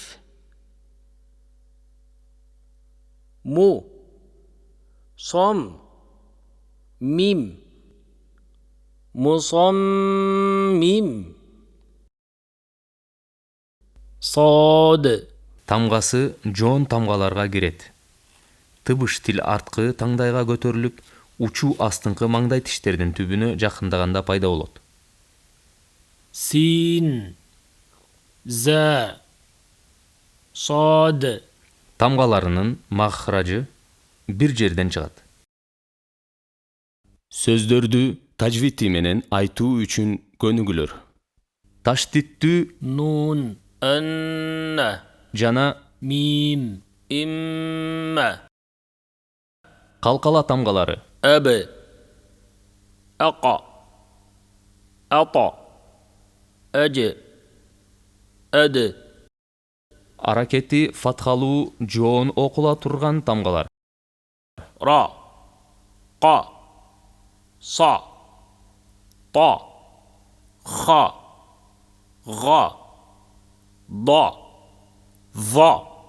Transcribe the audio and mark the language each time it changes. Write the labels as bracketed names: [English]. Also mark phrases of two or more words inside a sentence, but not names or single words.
[Arabic] مصمم مصمم صاد [Kyrgyz] Тамгасы жоон тамгаларга кирет. Тыбыш тил арткы таңдайга көтөрүлүп, учу астыңкы маңдай тиштердин түбүнө жакындаганда пайда болот. [Arabic] سين زا صاد [Kyrgyz] Тамгаларынын махражы бир жерден чыгат. Сөздөрдү тажвити менен айтуу үчүн көнүгүлөр. Таштиттүү [Arabic] نون أن [Kyrgyz] жана [Arabic] ميم إما [Kyrgyz] калкала тамгалары [Arabic] أب أقى أطى أج أد [Kyrgyz] аракети фатхалуу жоон окула турган тамгалар. [Arabic] را قا صا طا خا غا ضا ظا